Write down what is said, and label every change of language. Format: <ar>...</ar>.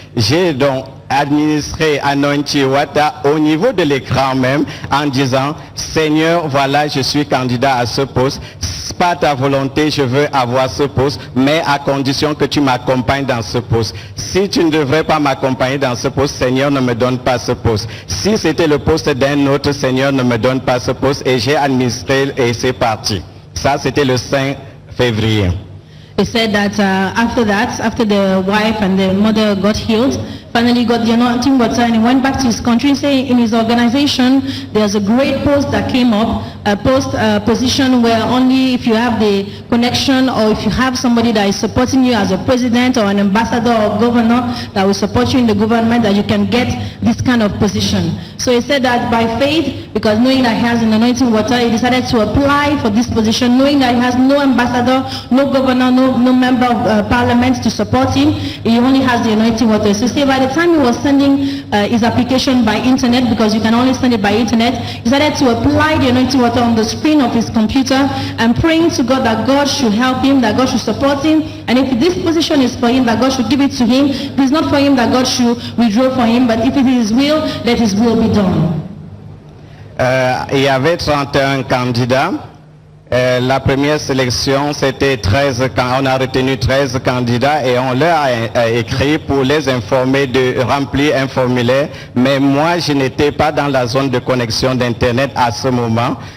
<fr>J'ai donc administrer Anointi Wata au niveau de l'écran même en disant Seigneur, voilà, je suis candidat à ce poste, pas ta volonté, je veux avoir ce poste, mais à condition que tu m'accompagnes dans ce poste. Si tu ne devrais pas m'accompagner dans ce poste, Seigneur, ne me donne pas ce poste. Si c'était le poste d'un autre, Seigneur, ne me donne pas ce poste. Et j'ai administré et c'est parti. Ça, c'était le 5 février.</fr> <en>He said that after the wife and the mother got healed, finally got the anointing water, and he went back to his country, saying in his organization there's a great post that came up, a position where only if you have the connection or if you have somebody that is supporting you as a president or an ambassador or governor that will support you in the government, that you can get this kind of position. So he said that by faith, because knowing that he has an anointing water, he decided to apply for this position, knowing that he has no ambassador, no governor, no member of parliament to support him. He only has the anointing water. So say by the time he was sending his application by internet, because you can only send it by internet, he decided to apply the anointing water on the screen of his computer and praying to God that God should help him, that God should support him, and if this position is for him, that God should give it to him. If it's not for him, that God should withdraw for him, but if it is his will, let his will be done.</en> <fr>Il y avait 31 candidats. La première sélection, c'était 13, on a retenu 13 candidats et on leur a écrit pour les informer de remplir un formulaire. Mais moi, je n'étais pas dans la zone de connexion d'Internet à ce moment.</fr>